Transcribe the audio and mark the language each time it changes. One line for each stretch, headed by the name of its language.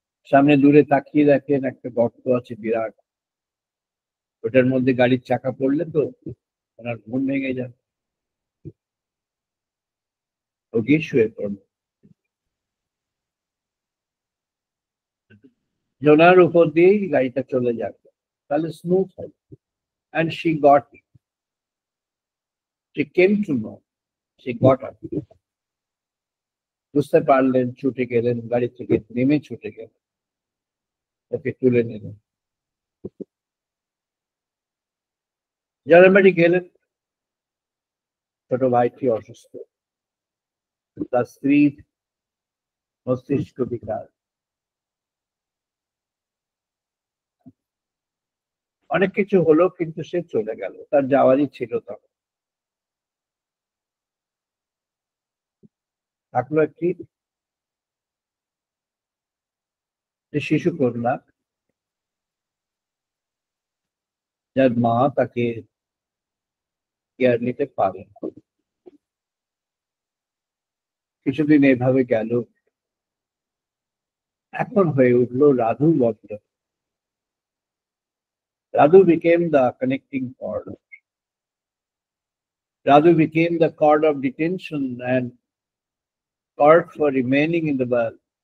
Bangla: সামনে দূরে তাকিয়ে দেখেন একটা গর্ত আছে বিরাট, ওটার মধ্যে গাড়ির চাকা পড়লে তো ওনার ঘুম ভেঙে যাবে, ও গিয়ে শুয়ে পড়ল। ওনার উপর দিয়েই গাড়িটা চলে যাবে, তাহলে স্মুথ হবে।
English: And she came to know, she got up.
Bangla: বুঝতে পারলেন, ছুটে গেলেন, গাড়ি থেকে নেমে ছুটে গেলেন, ওকে তুলে নিলেন। জয়রামবাড়ি গেলেন, ছোট ভাইটি অসুস্থ, তার স্ত্রীর মস্তিষ্ক বিকার, অনেক কিছু হলো, কিন্তু সে চলে গেল, তার যাওয়ারই ছিল। তখন থাকলো একটি শিশু কন্যা, যার মা তাকে কেয়ার নিতে পারে। কিছুদিন এভাবে গেল, এখন হয়ে উঠলো রাধু বন্ধ।
English: Radhu became the connecting cord. Radhu became the cord of detention and cord for remaining in the world.